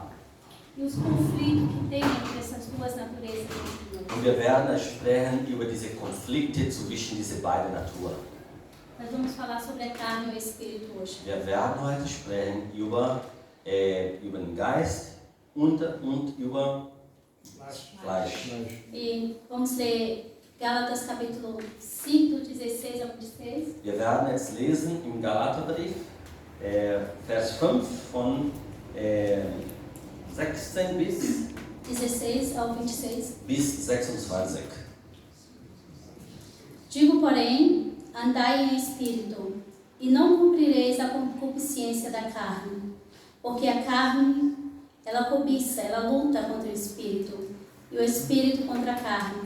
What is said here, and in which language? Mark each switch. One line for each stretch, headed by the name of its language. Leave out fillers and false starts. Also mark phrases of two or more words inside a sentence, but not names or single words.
Portuguese: E os conflitos que tem entre essas duas naturezas dentro de nós.
German: Und wir werden sprechen über diese Konflikte zwischen diesen beiden Naturen.
Portuguese: Nós vamos falar sobre a carne e o espírito hoje.
German: Wir werden heute sprechen über den Geist und über Fleisch.
Portuguese: E vamos ler Gálatas capítulo 5, 16 ao 26.
German: Wir werden jetzt lesen im Galaterbrief, Vers 5 von 16
Portuguese: 16 ao 26.
German: bis 26.
Portuguese: Digo, porém, andai em espírito, e não cumprireis a concupiscência da carne, porque a carne, ela cobiça, ela luta contra o espírito, e o espírito contra a carne.